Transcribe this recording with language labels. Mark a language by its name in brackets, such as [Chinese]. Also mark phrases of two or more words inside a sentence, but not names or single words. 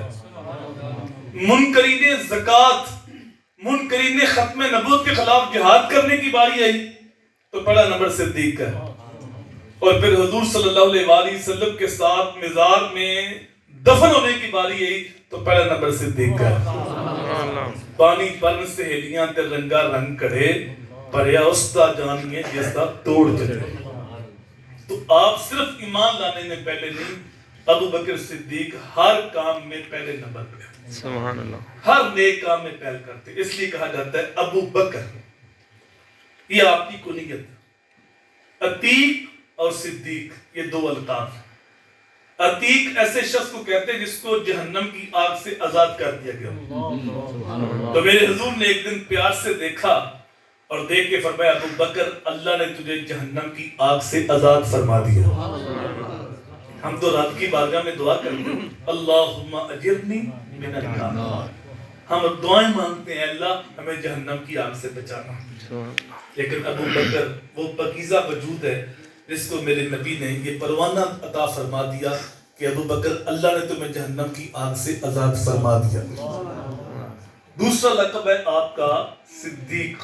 [Urdu] منکرین زکوٰۃ, منکرین ختم نبوت کے خلاف جہاد کرنے کی باری آئی تو پہلا نمبر صدیق کا. اور پھر حضور [Arabic] صلی اللہ علیہ وآلہ وسلم [Urdu] کے ساتھ مزار میں دفن ہونے کی باری آئی تو پہلا نمبر صدیق کا. [Punjabi] پانی پرن سہیلیاں تے رنگا رنگ کڑے پریا استا جانیے جس دا توڑ جتے. [Urdu] تو آپ صرف ایمان لانے میں پہلے نہیں, ابو بکر صدیق ہر کام میں پہلے نمبر پہ, [Arabic] سبحان اللہ, [Urdu] ہر نیک کام میں پہل کرتے. اس لیے کہا جاتا ہے ابو بکر. یہ آپ کی کنیت. عتیق اور صدیق یہ 2 القاب. عتیق ایسے شخص کو کہتے ہیں جس کو جہنم کی آگ سے آزاد کر دیا گیا. تو میرے حضور نے ایک دن پیار سے دیکھا اور دیکھ کے فرمایا ابو بکر اللہ نے تجھے جہنم کی آگ سے آزاد فرما دیا. ہم تو رات کی بارگاہ میں دعا کرتے ہیں [Arabic] اللہم اجرنی من النار. [Urdu] ہم دعائیں مانگتے ہیں اللہ ہمیں جہنم کی آگ سے بچانا. لیکن ابو بکر وہ پاکیزہ وجود ہے جس کو میرے نبی نے یہ پروانہ عطا فرما دیا کہ ابو بکر اللہ نے تمہیں جہنم کی آگ سے آزاد فرما دیا. دوسرا لقب ہے آپ کا صدیق.